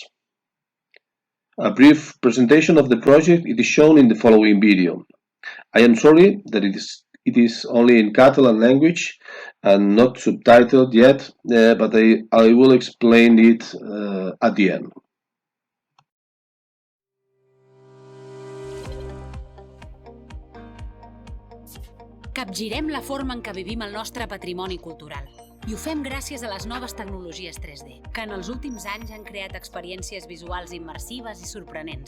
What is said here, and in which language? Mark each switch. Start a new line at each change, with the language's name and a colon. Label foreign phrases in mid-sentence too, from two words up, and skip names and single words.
English: A brief presentation of the project is shown in the following video. I am sorry that it is only in Catalan language and not subtitled yet, but I will explain it at the end.
Catalan: Capgirem la forma en què vivim el nostre patrimoni cultural. I ho fem gràcies a les noves tecnologies 3D, que en els últims anys han creat experiències visuals immersives i sorprenents.